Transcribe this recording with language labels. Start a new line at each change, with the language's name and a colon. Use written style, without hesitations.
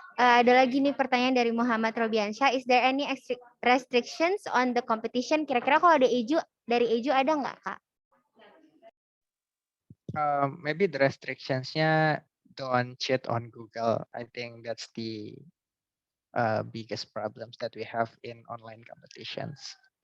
Indonesian: Ada lagi nih pertanyaan dari Muhammad Robiansyah.
English: Is there any restrictions on the competition?
Indonesian: Kira-kira kalau ada dari Eju ada nggak, Kak?
English: Maybe the restrictions-nya don't cheat on Google. I think that's the biggest problems that we have in online competitions.